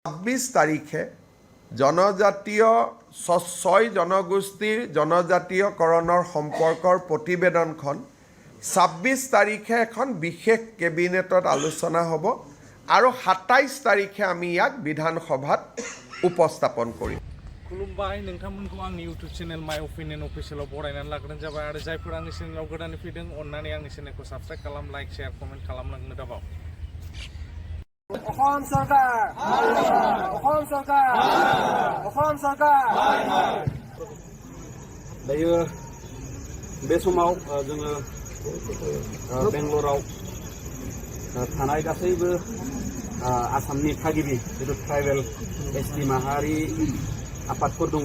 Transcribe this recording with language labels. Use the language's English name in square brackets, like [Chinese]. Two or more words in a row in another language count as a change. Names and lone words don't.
[Assamese] 26 তাৰিখে জনজাতীয় 6 জনগোষ্ঠীৰ জনজাতীয়কৰণৰ সম্পৰ্কৰ প্ৰতিবেদনখন 26 তাৰিখে এখন বিশেষ কেবিনেটত আলোচনা হ'ব আৰু 27 তাৰিখে আমি ইয়াক বিধানসভাত উপস্থাপন কৰিম। [Bodo] खुलुमबाय नोंथांमोनखौ आंनि इउट्युब चेनेल माय अपिनियन अफिसियेलाव बरायनानै लाग्रोनाय जाबाय आरो जायफोर आंनि चेनेलाव गोदानै फैदों अन्नानै आंनि चेनेलखौ साबस्क्राइब खालाम, [English] like, share, comment [Bodo] खालामलांनो दाबाव। [Assamese] অসম চৰকাৰ অসম চৰকাৰ অসম চৰকাৰ [Bodo] दायो बे समाव जोङो बेंगलराव थानाय गासैबो आसामनि थागिबि जितु [English] tribal ST [Bodo] माहारि आफादफोर दङ।